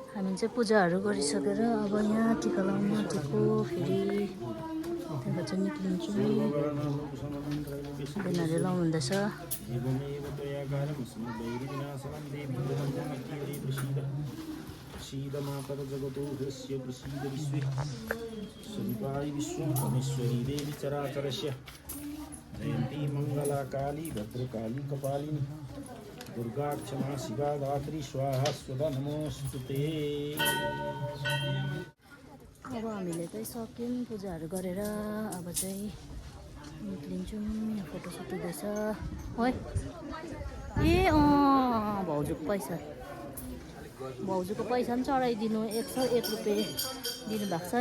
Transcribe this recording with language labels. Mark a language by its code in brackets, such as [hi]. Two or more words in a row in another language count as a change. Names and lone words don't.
[ne] हामी चाहिँ पूजाहरू गरिसकेर अब यहाँ टिका लाउनु आँटेको फेरि त्यहाँबाट चाहिँ निक्लिन्छौँ। बेनाले लाउनुहुँदैछ। [sa] जगतो हृस्य प्रसीद विश्वे स्वरूपाय विश्वमेश्वरी देवी चराचरस्य जयन्ती मंगला काली भद्रकाली कपालिनी दुर्गा क्षमा शिवा दात्री स्वाहा स्वदा नमोस्तुते। [ne] अब हामीले चाहिँ सक्यौँ पूजाहरू गरेर अब चाहिँ निक्लिन्छौँ। यहाँ फोटोसुट हुँदैछ है। ए भाउजूको पैसा पनि चढाइदिनु 101 रुपियाँ दिनुभएको छ।